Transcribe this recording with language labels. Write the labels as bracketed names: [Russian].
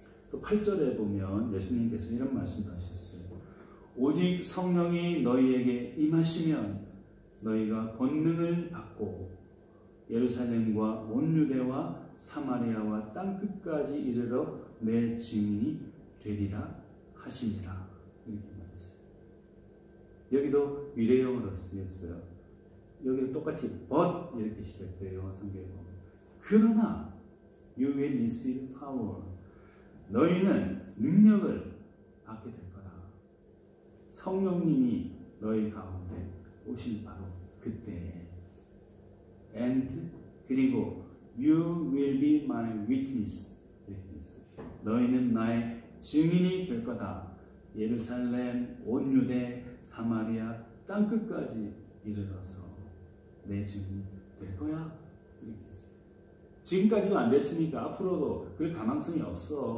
[Korean] 또 8절에 보면 예수님께서 이런 말씀도 하셨어요. 오직 성령이 너희에게 임하시면 너희가 권능을 받고 예루살렘과 온 유대와 사마리아와 땅 끝까지 이르러 내 증인이 되리라 하시니라, 이렇게 말했어요. 여기도 미래형으로 쓰였어요. 여기도 똑같이 but 이렇게 시작돼요. 영어 성경에 보면. 그러나 [English] you will receive power. [Korean] 너희는 능력을 받게 될 거다. 성령님이 너희 가운데 오실 바로 그때. [English] And [Korean] 그리고 [English] you will be my witness. [Korean] 이렇게 했어요. 너희는 나의 증인이 될 거다. 예루살렘, 온 유대, 사마리아, 땅 끝까지 이르러서 내 증인이 될 거야. 이렇게 했어요. 지금까지도 안 됐으니까 앞으로도 그럴 가망성이 없어.